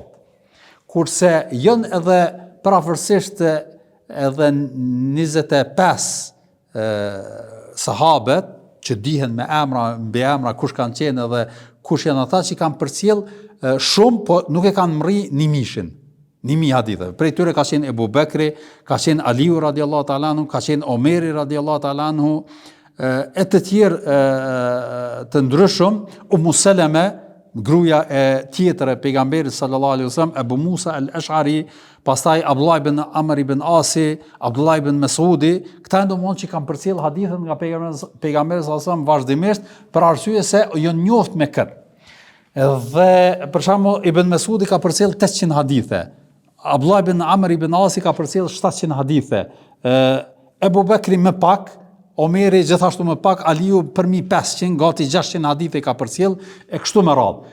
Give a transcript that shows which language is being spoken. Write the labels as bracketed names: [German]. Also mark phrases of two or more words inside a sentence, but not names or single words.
[Albanian] Kurse janë edhe parafërsisht edhe 25 sahabet që dihen me emra, mbi emra kush kanë qenë edhe kush janë ata që kanë përcjell shumë, po nuk e kanë mri 1000 hadithe. Prej tyre ka qenë Ebu Bekri, ka qenë Aliu [Arabic] رضي الله تعالى عنه, [Albanian] ka qenë Omeri [Arabic] رضي الله تعالى عنه, [Albanian] e të tjerë të ndryshëm, Ummu Seleme, gruaja e tjetër e pejgamberit [Arabic] صلى الله عليه وسلم, [Albanian] Abu Musa al-Ash'ari, pastaj Abdullah ibn Amr ibn Asi, Abdullah ibn Mesudi, këta domosdoshmë që kanë përcjell hadithin nga pejgamberi [Arabic] صلى الله عليه وسلم [Albanian] vazhdimisht, për arsye se janë njoft me këtë. Dhe për shembull Ibn Mesudi ka përcjell 800 hadithe. Abdullah ibn Amr ibn Asi ka përcjell 700 hadithe. Ebu Bekri më pak, Omeri gjithashtu më pak, Aliu për 1500, gati 600 hadithe ka përcjell e kështu me radhë.